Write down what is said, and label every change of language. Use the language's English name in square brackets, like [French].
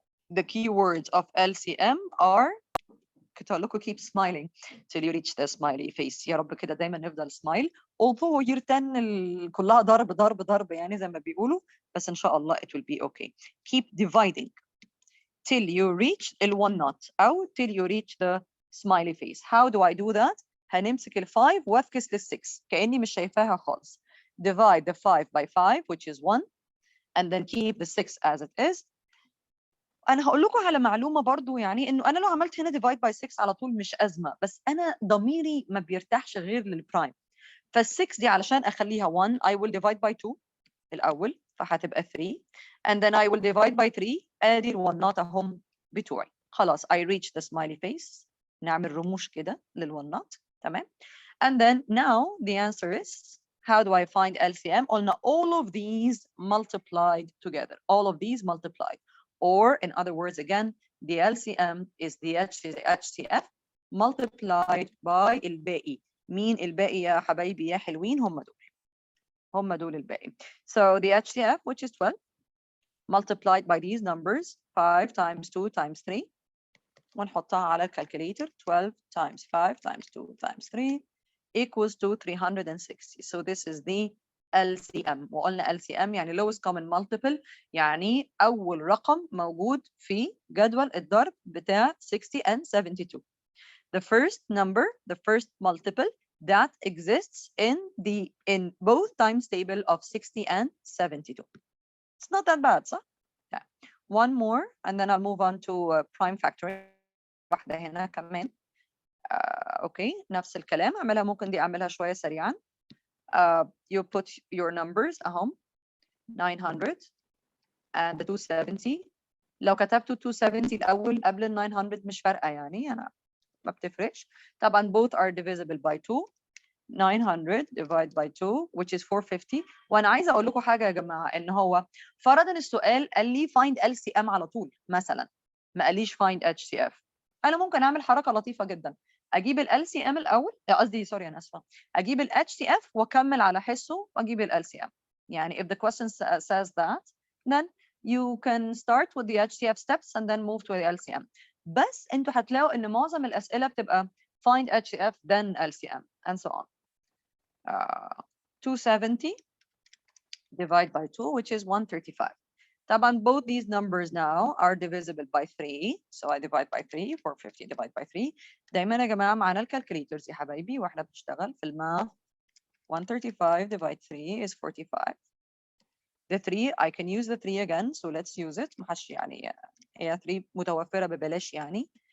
[English] The keywords of LCM are [Arabic] كنت هقول لكم [English] keep smiling till you reach the smiley face. [Arabic] يا رب كده دايما نفضل smile. although year 10 كلها ضرب ضرب ضرب يعني زي ما بيقولوا، بس إن شاء الله [English] it will be okay. Keep dividing till you reach ال one not أو till you reach the smiley face. How do I do that? [Arabic] هنمسك ال 5 وافكس لل 6 كأني مش شايفاها خالص. [English] Divide the 5 by 5 which is 1 and then keep the 6 as it is. [Arabic] أنا هقول لكم على معلومة برضو يعني إنه أنا لو عملت هنا [English] divide by 6 [Arabic] على طول مش أزمة، بس أنا ضميري ما بيرتاحش غير للبرايم. فال 6 دي علشان أخليها 1 [English] I will divide by 2 [Arabic] الأول فهتبقى 3 [English] and then I will divide by 3 [Arabic] ادي ال1 not اهم بتوعي. خلاص [English] I reach the smiley face. [Arabic] نعمل رموش كده للونات. تمام. [English] And then now the answer is, how do I find LCM? قلنا all of these multiplied together. All of these multiplied. Or in other words again, the LCM is the HCF multiplied by الباقي. [Arabic] مين الباقي يا حبايبي يا حلوين؟ هم دول الباقي. [English] So the HCF, which is 12, multiplied by these numbers, 5 times 2 times 3. [Arabic] ونحطها على الكالكوليتر. [English] 12 times 5 times 2 times 3 equals to 360. So this is the LCM. [Arabic] وقلنا LCM يعني lowest common multiple، يعني أول رقم موجود في جدول الضرب بتاع 60 and 72. [English] The first number, the first multiple that exists in both times table of 60 and 72. It's not that bad, صح؟ Yeah. One more and then I'll move on to prime factoring. [Arabic] واحدة هنا كمان. اوكي نفس الكلام اعملها، ممكن دي اعملها شوية سريعا. [English] You put your numbers اهم 900 and the 270. [Arabic] لو كتبت 270 الأول قبل ال 900 مش فارقة يعني، أنا ما بتفرقش. [English] طبعا both are divisible by 2. 900 divided by 2 which is 450. [Arabic] وانا عايزه اقول لكم حاجه يا جماعه، ان هو فرضا السؤال قال لي find LCM على طول مثلا، ما قاليش find HCF. انا ممكن اعمل حركه لطيفه جدا، اجيب ال LCM الاول، قصدي سوري انا اسفه، اجيب ال HCF واكمل على حسه واجيب ال LCM. [English] يعني if the question says that, then you can start with the HCF steps and then move to the LCM. [Arabic] بس انتوا هتلاقوا ان معظم الاسئله بتبقى [English] find HCF then LCM and so on. 270 divided by 2 which is 135. طبعا both these numbers now are divisible by 3, so I divide by 3. 450 divided by 3. [Arabic] دايما يا جماعه معانا الكالكوليترز يا حبايبي واحنا بنشتغل في الماث. [English] 135 divided 3 is 45. The 3 I can use the 3 again, so let's use it. [Arabic] محش يعني هي 3 متوفره ببلاش يعني.